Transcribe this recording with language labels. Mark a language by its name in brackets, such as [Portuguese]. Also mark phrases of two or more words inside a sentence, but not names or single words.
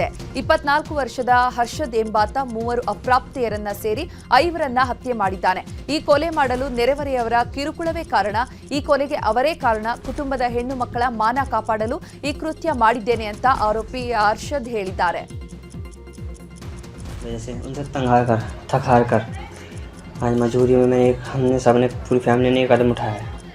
[Kannada] 24 ವರ್ಷದ ಹರ್ಷದ್ ಎಂಬಾತ 3 ಅಪ್ರಾಪ್ತೆಯರನ್ನ ಸೇರಿ 5ರನ್ನ ಹತ್ಯೆ ಮಾಡಿದ್ದಾನೆ. ಈ ಕೊಲೆ ಮಾಡಲು ನೆರೆಹೊರೆಯವರ ಕಿರುಕುಳವೇ ಕಾರಣ. ಈ ಕೊಲೆಗೆ ಅವರೇ ಕಾರಣ. ಕುಟುಂಬದ ಹೆಣ್ಣು ಮಕ್ಕಳ ಮಾನ ಕಾಪಾಡಲು ಈ ಕೃತ್ಯ ಮಾಡಿದ್ದೇನೆ ಅಂತ ಆರೋಪಿ ಹರ್ಷದ್ ಹೇಳಿದ್ದಾರೆ. [Hindi] आज मजबूरी में हमने सबने पूरी फैमिली ने कदम उठाया है।